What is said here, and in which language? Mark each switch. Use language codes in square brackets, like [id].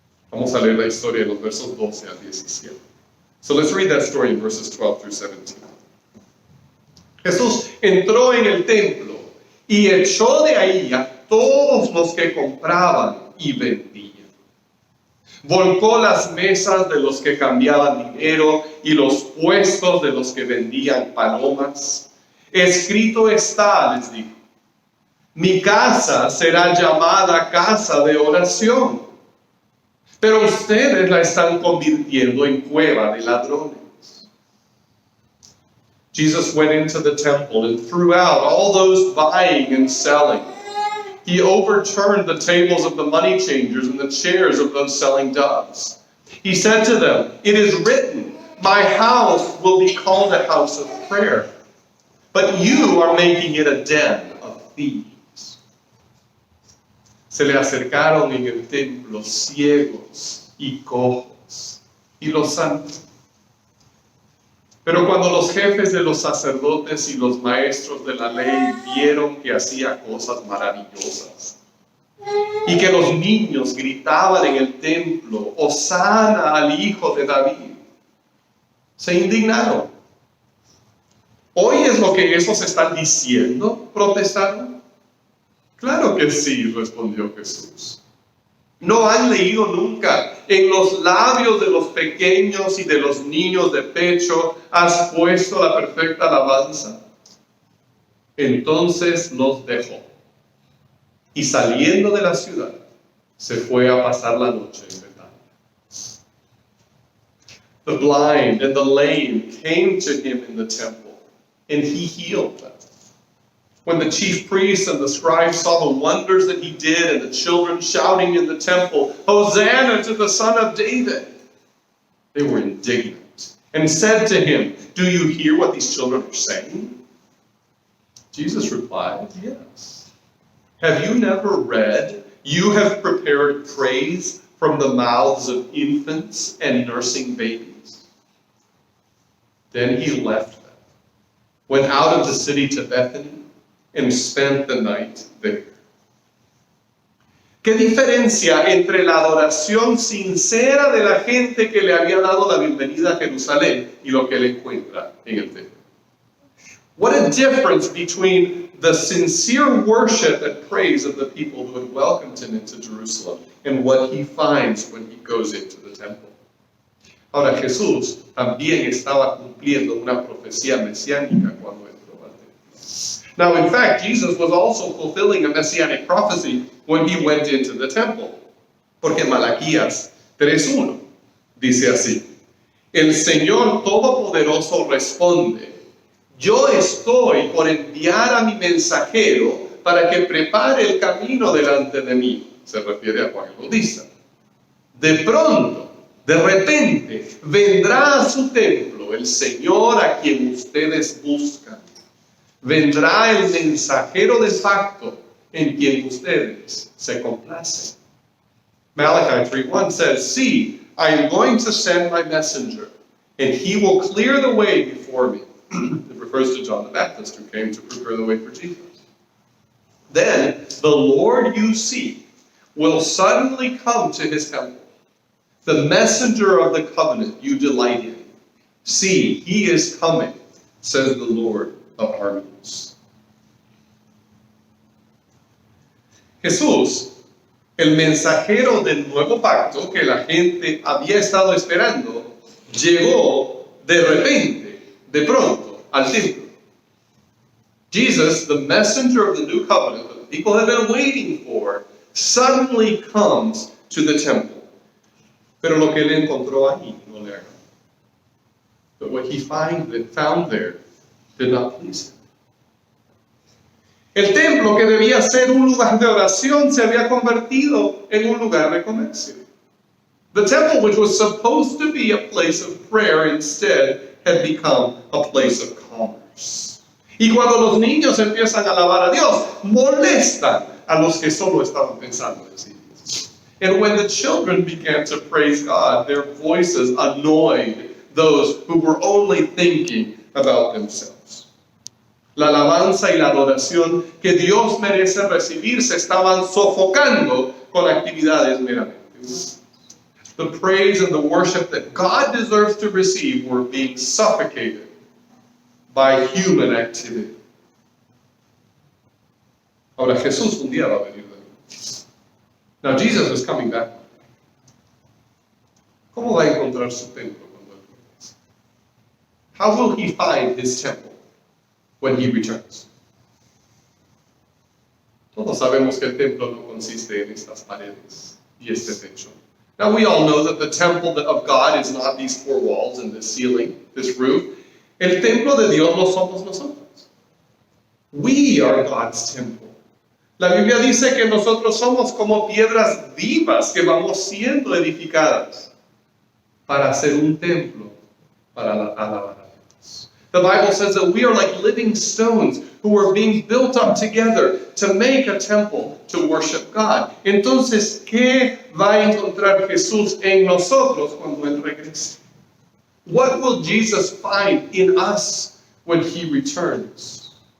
[es] Vamos a leer la historia en los versos 12 al 17. [en] So let's read that story in verses 12 through 17. [es] Jesús entró en el templo y echó de ahí a todos los que compraban y vendían. Volcó las mesas de los que cambiaban dinero y los puestos de los que vendían palomas. Escrito está, les dijo, mi casa será llamada casa de oración, pero ustedes la están convirtiendo en cueva de ladrones. [en] Jesus went into the temple and threw out all those buying and selling. He overturned the tables of the money changers and the chairs of those selling doves. He said to them, it is written, my house will be called a house of prayer, but you are making it a den of thieves. [es] Se le acercaron en el templo ciegos y cojos y los santos. Pero cuando los jefes de los sacerdotes y los maestros de la ley vieron que hacía cosas maravillosas y que los niños gritaban en el templo, Hosana al Hijo de David, se indignaron. ¿Oyes lo que esos están diciendo?, protestaron. Claro que sí, respondió Jesús. ¿No han leído nunca? En los labios de los pequeños y de los niños de pecho has puesto la perfecta alabanza. Entonces los dejó. Y saliendo de la ciudad, se fue a pasar la noche en Betania. [en] The blind and the lame came to Him in the temple, and He healed them. When the chief priests and the scribes saw the wonders that he did and the children shouting in the temple, "Hosanna to the Son of David," they were indignant and said to him, "Do you hear what these children are saying?" Jesus replied, "Yes. Have you never read, 'You have prepared praise from the mouths of infants and nursing babies'?" Then he left them, went out of the city to Bethany, and spent the night there. [es] ¿Qué diferencia entre la adoración sincera de la gente que le había dado la bienvenida a Jerusalén y lo que él encuentra en el templo? [en] What a difference between the sincere worship and praise of the people who had welcomed him into Jerusalem and what he finds when he goes into the temple. [es] Ahora, Jesús también estaba cumpliendo una profecía mesiánica cuando entró al templo. [en] Now, in fact, Jesus was also fulfilling a messianic prophecy when he went into the temple. [es] Porque Malaquías 3:1 dice así: "El Señor Todopoderoso responde: Yo estoy por enviar a mi mensajero para que prepare el camino delante de mí." Se refiere a Juan el Bautista. "De pronto, de repente, vendrá a su templo el Señor a quien ustedes buscan. Vendrá el mensajero de pacto en quien ustedes se complacen." [en] Malachi 3:1 says, "See, I am going to send my messenger, and he will clear the way before me." It refers to John the Baptist, who came to prepare the way for Jesus. "Then the Lord you seek will suddenly come to his temple, the messenger of the covenant you delight in. See, he is coming, says the Lord of armies." [es] Jesús, el mensajero del nuevo pacto que la gente había estado esperando, llegó de repente, de pronto, al templo. [en] Jesus, the messenger of the new covenant that the people have been waiting for, suddenly comes to the temple. [es] Pero lo que él encontró ahí no le agradó. [en] But what he found there did not please him. [es] El templo, que debía ser un lugar de oración, se había convertido en un lugar de comercio. [en] The temple, which was supposed to be a place of prayer, instead had become a place of commerce. [es] Y cuando los niños empiezan a alabar a Dios, molestan a los que solo estaban pensando en sí mismos. [en] And when the children began to praise God, their voices annoyed those who were only thinking about themselves. [es] La alabanza y la adoración que Dios merece recibir se estaban sofocando con actividades meramente humanas. [en] The praise and the worship that God deserves to receive were being suffocated by human activity. [es] Ahora, Jesús un día va a venir de nuevo. [en] Now, Jesus is coming back. [es] ¿Cómo va a encontrar su templo cuando él regrese? [en] How will he find his temple when he returns? [es] Todos sabemos que el templo no consiste en estas paredes y este techo. [en] Now, we all know that the temple of God is not these four walls and this ceiling, this roof. [es] El templo de Dios lo somos nosotros. [en] We are God's temple. [es] La Biblia dice que nosotros somos como piedras vivas que vamos siendo edificadas para hacer un templo para alabar a Dios. [en] The Bible says that we are like living stones who are being built up together to make a temple to worship God. [es] Entonces, ¿qué va a encontrar Jesús en nosotros cuando Él regrese? [en] What will Jesus find in us when He returns?